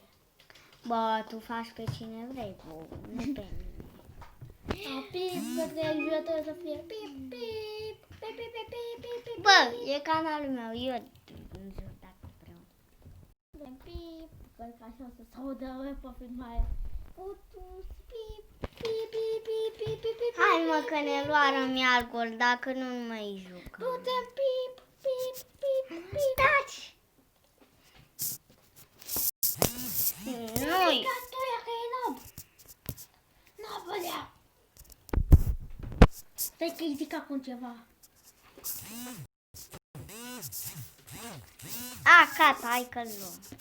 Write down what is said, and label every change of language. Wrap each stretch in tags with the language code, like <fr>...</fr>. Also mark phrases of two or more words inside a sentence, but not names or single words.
<ro>Bă, tu faci pe cine vrei, bă, nu pe mine. Pip, că trebuie jucătorul să fie pip, pip, pip, pip, pip, pip, pip. Bă, e canalul meu, eu nu știu dacă vreau. Pip, că așa o să se audă pe filmare. Putus, pip, pip, pip, pip, pip, pip, pip. Hai mă că ne luară-mi alcool, dacă nu mai jucăm. Du-te, pip, pip, pip, pip. Taci! Nu-i! Catoia că e nob. Nobălea. Stai că-i zic acum ceva. A, gata, hai că-l luăm.</ro>